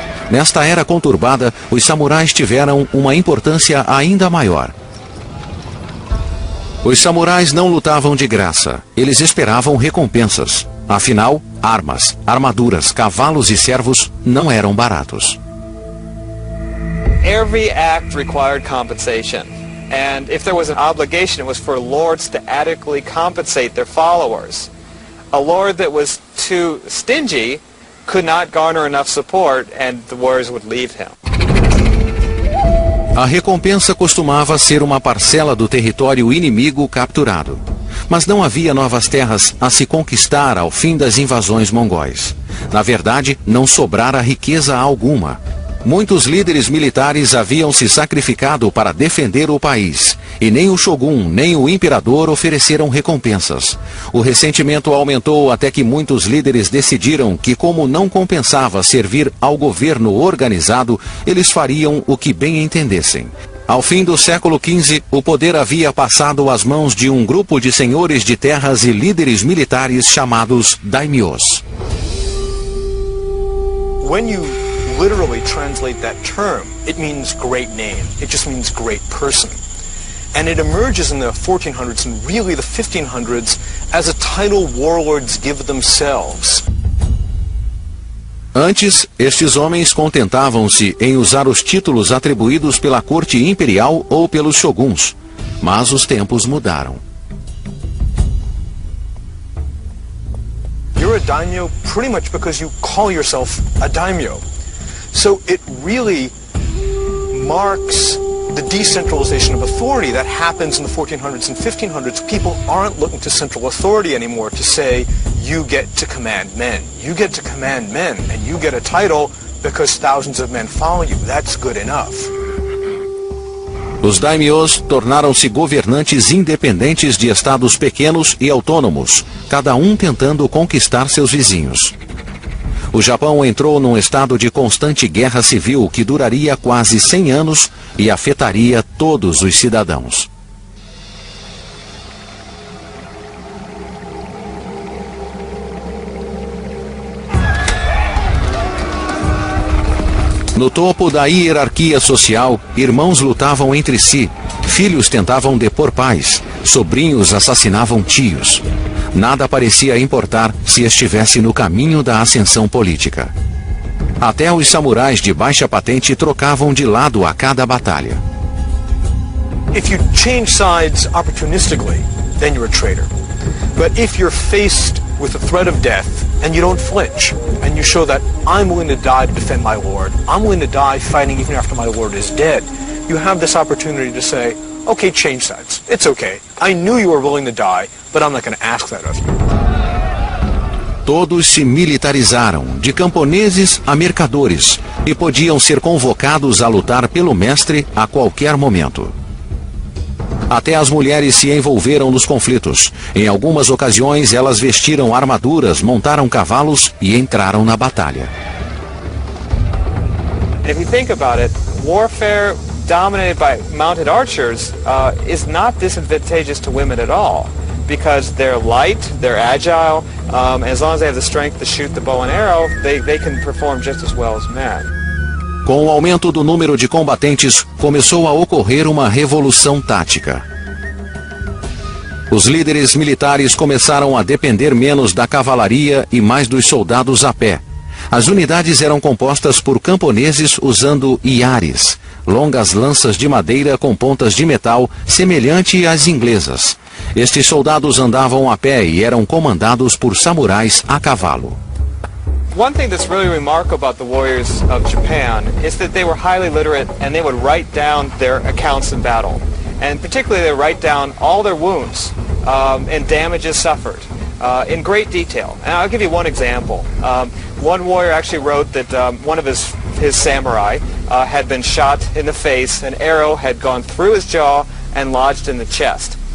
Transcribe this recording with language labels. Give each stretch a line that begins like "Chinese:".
Portuguese: Nesta era conturbada, os samurais tiveram uma importância ainda maior. Os samurais não lutavam de graça, eles esperavam recompensas. Afinal, armas, armaduras, cavalos e servos não eram baratos.
English: Every act required compensation. And if there was an obligation, it was for lords to adequately compensate their followers. A lord that was too stingy could not garner enough support and the warriors would leave him.
Portuguese: A recompensa costumava ser uma parcela do território inimigo capturado. Mas não havia novas terras a se conquistar ao fim das invasões mongóis. Na verdade, não sobrara riqueza alguma. Muitos líderes militares haviam se sacrificado para defender o país, e nem o shogun nem o imperador ofereceram recompensas. O ressentimento aumentou até que muitos líderes decidiram que, como não compensava servir ao governo organizado, eles fariam o que bem entendessem. Ao fim do século XV, o poder havia passado às mãos de um grupo de senhores de terras e líderes militares chamados daimyos.
English: When you literally translate that term, it means great name. It just means great person. And it emerges in the 1400s and really the 1500s as a title warlords give themselves.
Portuguese: Antes, estes homens contentavam-se em usar os títulos atribuídos pela corte imperial ou pelos shoguns. Mas os tempos mudaram.
English: You're a daimyo pretty much because you call yourself a daimyo. So it really marks the decentralization of authority that happens in the 1400s and 1500s. People aren't looking to central authority anymore to say, you get to command men. You get to command men, and you get a title because thousands of men follow you. That's good enough.
Portuguese: Os daimyos tornaram-se governantes independentes de estados pequenos e autônomos, cada um tentando conquistar seus vizinhos. O Japão entrou num estado de constante guerra civil que duraria quase 100 anos e afetaria todos os cidadãos. No topo da hierarquia social, irmãos lutavam entre si, filhos tentavam depor pais, sobrinhos assassinavam tios. Nada parecia importar se estivesse no caminho da ascensão política. Até os samurais de baixa patente trocavam de lado a cada batalha.
English: If you change sides opportunistically, then you're a traitor. But if you're faced with the threat of death and you don't flinch, and you show that I'm willing to die to defend my lord, I'm willing to die fighting even after my lord is dead, you have this opportunity to say, okay, change sides. It's okay. I knew you were willing to die, but I'm not going to ask that of you.
Portuguese: Todos se militarizaram, de camponeses a mercadores, e podiam ser convocados a lutar pelo mestre a qualquer momento. Até as mulheres se envolveram nos conflitos. Em algumas ocasiões, elas vestiram armaduras, montaram cavalos e entraram na batalha.
English: And if you think about it, warfare dominated by mounted archers is not disadvantageous to women at all, because they're light, they're agile, and as long as they have the strength to shoot the bow and arrow, they can perform just as well as men.
Portuguese: Com o aumento do número de combatentes, começou a ocorrer uma revolução tática. Os líderes militares começaram a depender menos da cavalaria e mais dos soldados a pé. As unidades eram compostas por camponeses usando iares, longas lanças de madeira com pontas de metal, semelhante às inglesas. Estes soldados andavam a pé e eram comandados por samurais a cavalo.
English: One thing that's really remarkable about the warriors of Japan is that they were highly literate and they would write down their accounts in battle. And particularly they write down all their wounds and damages suffered in great detail. And I'll give you one example. One warrior actually wrote that one of his samurai had been shot in the face, an arrow had gone through his jaw and lodged in the chest.